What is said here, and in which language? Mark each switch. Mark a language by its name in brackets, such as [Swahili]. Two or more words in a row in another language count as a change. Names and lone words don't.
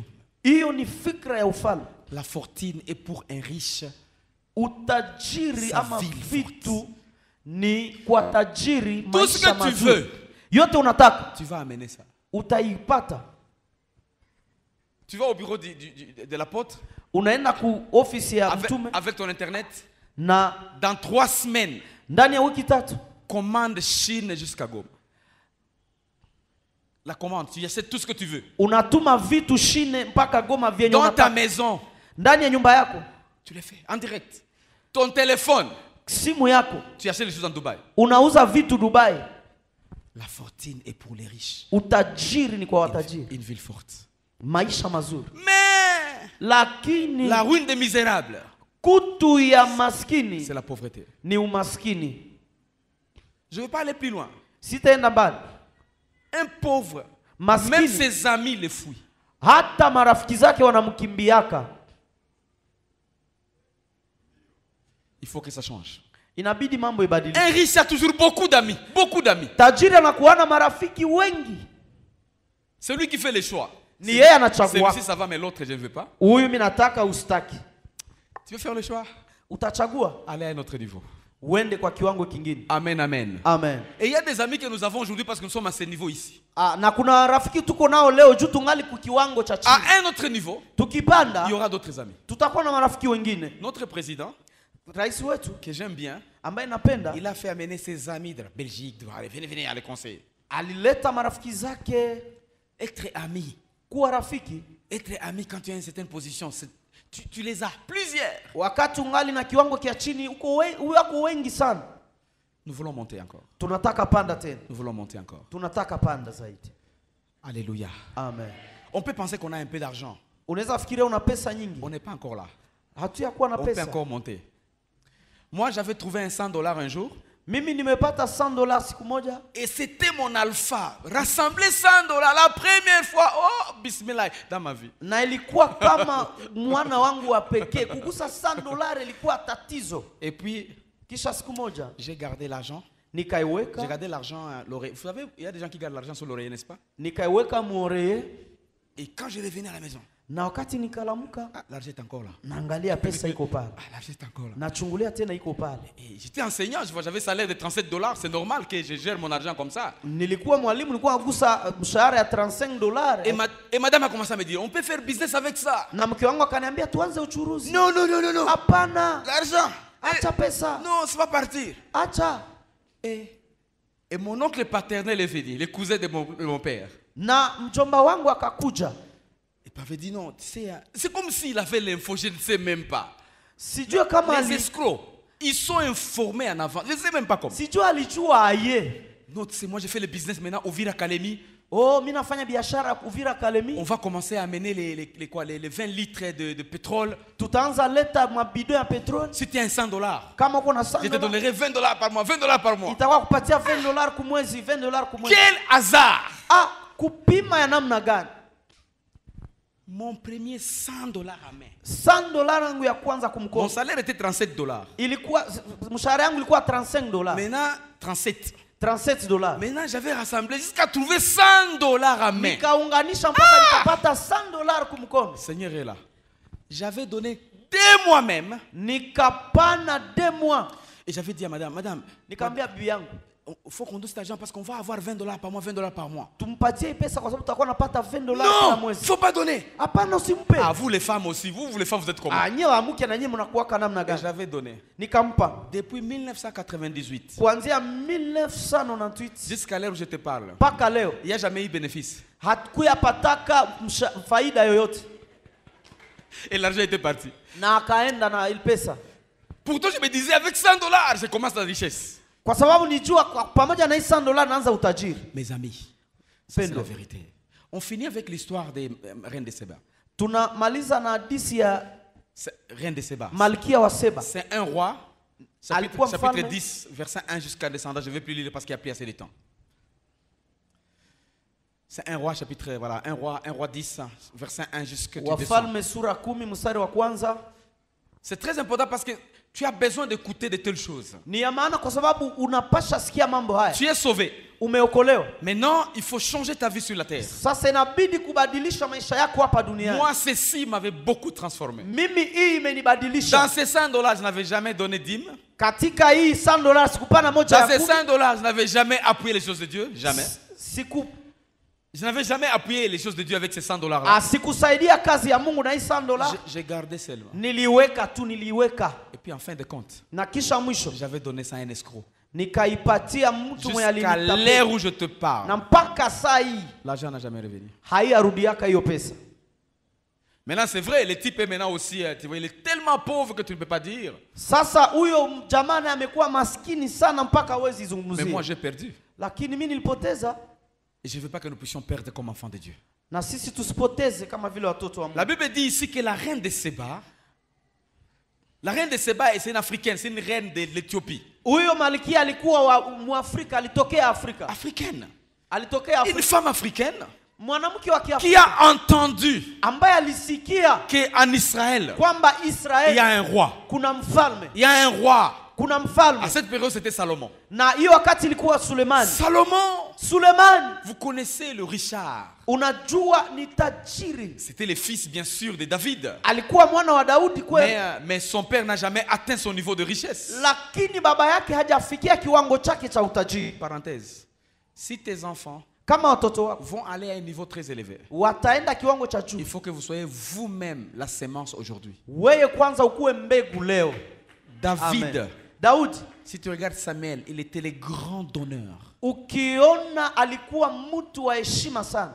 [Swahili] Hiyo ni fikra ya ufalme. [French] La fortune est pour un riche. [Swahili] Utajiri ama vitu ni kwa tajiri maisha mazuri. [French] Tout ce que tu veux, [Swahili] yote unataka, [French] tu vas amener ça. [Swahili] Utaipata. [French] Tu vas au bureau de l'apôtre, [Swahili] unaenda ku office ya mtume [French] avec ton internet, [Swahili] na [French] dans 3 semaines, [Swahili] ndani ya wiki 3, [French] commande Chine jusqu'à Goma. La commande, tu achètes tout ce que tu veux. [Swahili] Unatuma vitu Chine mpaka Goma vyenye unataka. [French] Dans ta maison, [Swahili] ndani ya nyumba yako, [French] tu le fais en direct. Ton téléphone, [Swahili] simu yako, [French] tu achètes les choses en Dubaï. [Swahili] Unauza vitu Dubai. [French] La fortune est pour les riches. [Swahili] Utajiri ni kwa watajiri. [French] Une ville forte. [Swahili] Maisha mazuri. [French] Mais [Swahili] lakini [French] la ruine des misérables, [Swahili] kutu ya maskini, [French] c'est la pauvreté. [Swahili] Ni umaskini. [French] Je ne vais pas aller plus loin. [Swahili] Sitaenda mbali. [French] Un pauvre, [Swahili] maskini, [French] même ses amis le fuient. [Swahili] Hata marafiki zake wanamkimbiaka. [French] Il faut que ça change. [Swahili] Inabidi mambo ibadilike. [French] Un riche a toujours beaucoup d'amis, beaucoup d'amis. [Swahili] Tajiri anakuwa na marafiki wengi. [French] C'est lui qui fait les choix. [Swahili] Ni yeye anachagua. [French] Celui-ci ça va mais l'autre je ne veux pas. [Swahili] Huyu mimi nataka ustaki. [French] Tu veux faire le choix? [Swahili] Utachagua. [French] Allez à un autre niveau. [Swahili] Uende kwa kiwango kingine. Amen, amen. Amen. [French] Et il y a des amis que nous avons aujourd'hui parce que nous sommes à ce niveau ici. [Swahili] Na kuna rafiki tuko nao leo juu tungali ku kiwango cha chini. [French] À un autre niveau, [Swahili] tukipanda, [French] il y aura d'autres amis. [Swahili] Tutakuwa na marafiki wengine. [French] Notre président, [Swahili] rais wetu, [French] que j'aime bien, [Swahili] ambaye napenda, [French] il a fait amener ses amis de la Belgique, venez à les conseiller. [Swahili] Alileta marafiki zake. [French] Être ami, [Swahili] kuwa rafiki, [French] être ami quand tu as une certaine position, tu les as plusieurs. [Swahili] Wakati ungali na kiwango kia chini uko wengi sana. [French] Nous voulons monter encore. [Swahili] Tunataka panda tena. [French] Nous voulons monter encore. [Swahili] Tunataka panda zaidi. [French] Alléluia. [Swahili] Amen. [French] On peut penser qu'on a un peu d'argent. [Swahili] Unaweza fikiria una pesa nyingi. [French] On n'est pas encore là. [Swahili] Hatuyakuwa na pesa. [French] On peut encore monter. Moi, j'avais trouvé un $100 un jour. [Swahili] Mimi nimepata $100 siku moja. [French] Et c'était mon alpha. Rassembler $100 la première fois. Oh, bismillah, dans ma vie. [Swahili] Na ilikuwa kama mwana wangu wa pekee. Kugusa $100 ilikuwa tatizo. [French] Et puis, [Swahili] kisha siku moja, [French] j'ai gardé l'argent. [Swahili] Nikaiweka. [French] J'ai gardé l'argent à l'oreille. Vous savez, il y a des gens qui gardent l'argent sur l'oreille, n'est-ce pas? [Swahili] Nikaiweka muoreille. [French] Et quand je revenais à la maison, [Swahili] na wakati nikalamuka, [French] l'argent est encore là. [Swahili] Naangalia pesa iko pale. [French] L'argent est encore là. [Swahili] Nachungulia tena iko pale. [French] Et j'étais enseignant, j'avais salaire de $37, c'est normal que je gère mon argent comme ça. [Swahili] Nilikuwa mwalimu, nilikuwa nagusa mshahara ya $35. [French] Et madame a commencé à me dire, on peut faire business avec ça. [Swahili] Na mke wangu akaniambia tuanze uchuruzi. [French] Non, non, non, non, non. [Swahili] Hapana. [French] L'argent. [Swahili] Acha pesa. [French] Non, ça va partir. [Swahili] Acha. [French] Et mon oncle paternel est venu, le cousin de mon père. [Swahili] Na mjomba wangu akakuja. [French] Il m'avait dit non, tu sais, c'est comme s'il avait l'info, je ne sais même pas. [Swahili] Sijua kama [French] les escrocs, ils sont informés en avant. Je ne sais même pas comment. [Swahili] Sijua alijua aye. [French] Non, tu sais, moi j'ai fait le business maintenant au Uvira Kalemi. [Swahili] Oh, mimi nafanya biashara Uvira Kalemi. [French] On va commencer à amener les 20 litres de pétrole. [Swahili] Tutaanza leta mabidon ya petroli. [French] Si tu as un $100, [Swahili] kama uko na $100, [French] je te donnerai $20 par mois, $20 par mois. [Swahili] Itakuwa kupatia $20 kwa mwezi, $20 kwa mwezi. [French] Quel hasard! [Swahili] Kupima ya namna gani? [French] Mon premier $100 à main. [Swahili] $100 yangu ya kwanza kumkono. [French] Mon salaire était $37. [Swahili] Ilikuwa mshahara yangu ilikuwa $35. [French] Maintenant 37. $37. Maintenant j'avais rassemblé jusqu'à trouver $100 à main. [Swahili] Nikaunganisha mpaka nikapata $100 kumkono. [French] Seigneur est là. J'avais donné 2 mois même. [Swahili] Nikapana 2 mois. [French] Et j'avais dit à madame, [Swahili] nikamwambia bibi yangu, [French] il faut qu'on donne cet argent parce qu'on va avoir $20 par mois, $20 par mois. [Swahili] Tumpatie pesa kwa sababu tutakuwa napata $20 [French] par mois. Non, faut pas donner. [Swahili] Hapana, usimpe. [French] Ah, vous les femmes aussi, vous les femmes vous êtes comment? [Swahili] Nyewe amuke na nyewe mnakuwa kana namna gani? [French] J'avais donné. [Swahili] Nikampa. [French] Depuis 1998. [Swahili] Kuanzia 1998 [French] jusqu'à l'heure où je te parle. [Swahili] Paka leo. [French] Il n'y a jamais eu bénéfice. [Swahili] Hatukuyapataka faida yoyote. [French] Et l'argent était parti. [Swahili] Na akaenda na ile pesa. [French] Pourtant je me disais avec $100 je commence la richesse. [Swahili] Kwa sababu nijua pamoja na $100 naanza utajiri. [French] Mes amis, c'est la vérité. On finit avec l'histoire des reines de Seba. [Swahili] Tunamaliza na hadithi ya [French] reine de Seba. [Swahili] Malkia wa Seba. [French] C'est un roi. Chapitre 10, verset 1 jusqu'à descendant. Je ne vais plus lire parce qu'il n'y a plus assez de temps. C'est un roi, chapitre, voilà, un roi 10, verset 1 jusqu'à descendant. [Swahili] Wafalme sura 10 mstari wa kwanza. [French] C'est très important parce que Tu as besoin d'écouter de telles choses. [Swahili] Ni ya maana kwa sababu unapasha sikia mambo haya. [French] Tu es sauvé. [Swahili] Umeokolewa. [French] Maintenant, il faut changer ta vie sur la terre. [Swahili] Sasa inabidi kubadilisha maisha yako hapa duniani. [French] Moi, ceci m'avait beaucoup transformé. [Swahili] Mimi hii imenibadilisha. [French] Dans ces $100, je n'avais jamais donné dîme. [Swahili] Katika hii $100 sikupana moja ya kumi. [French] Dans ces $100, je n'avais jamais appuyé les choses de Dieu. Jamais. Je n'avais jamais appuyé les choses de Dieu avec ces $100-là. [Swahili] Sikusaidia kazi ya Mungu na hii $100. [French] J'ai gardé seulement. [Swahili] Niliweka tu, niliweka. [French] Et puis en fin de compte, [Swahili] na kisha mwisho, [French] j'avais donné ça à un escroc. [Swahili] Nikaipatia mtu mwenye alinitapeli. [French] Jusqu'à l'heure où je te parle. [Swahili] Na mpaka saa hii [French] l'argent n'a jamais revenu. [Swahili] Haiarudiaka hiyo pesa. [French] Maintenant c'est vrai, le type est maintenant aussi, tu vois, il est tellement pauvre que tu ne peux pas dire. [Swahili] Sasa huyo jamani amekuwa maskini sana mpaka hawezi zungumzia. [French] Mais moi j'ai perdu. [Swahili] Lakini mimi nilipoteza. [French] Et je ne veux pas que nous puissions perdre comme enfants de Dieu. [Swahili] Na sisi tusipoteze kama vile watoto wa Mungu. [French] La Bible dit ici que la reine de Séba, c'est une africaine, c'est une reine de l'Éthiopie. [Swahili] Huyo malkia alikuwa wa Muafrika, alitokea Afrika. [French] Africaine. [Swahili] Alitokea Afrika. [French] Une femme africaine. [Swahili] Mwanamke wa Kiafrika. [French] Qui a entendu [Swahili] ambaye alisikia [French] qu'en Israël, [Swahili] kwamba Israël, [French] il y a un roi. [Swahili] Kuna mfalme. [French] Il y a un roi. [Swahili] Kuna mfalme. [French] À cette période, c'était Salomon. [Swahili] Na hiyo wakati ilikuwa Sulemani. Sulemani. [French] Vous connaissez le Richard. [Swahili] Unajua ni tajiri. [French] C'était le fils bien sûr de David. [Swahili] Alikuwa mwana wa Daudi kweli. [French] Mais son père n'a jamais atteint son niveau de richesse. [Swahili] Lakini baba yake hajafikia kiwango chake cha utajiri. [French] Parenthèse. Si tes enfants [Swahili] kama watoto wako [French] vont aller à un niveau très élevé, [Swahili] wataenda kiwango cha juu, [French] il faut que vous soyez vous-même la sémence aujourd'hui. [Swahili] Wewe kwanza ukuwe mbegu leo. David. Amen. Daudi. [French] Si tu regardes Samuel, il était le grand donneur. [Swahili] Ukiona alikuwa mtu wa heshima sana.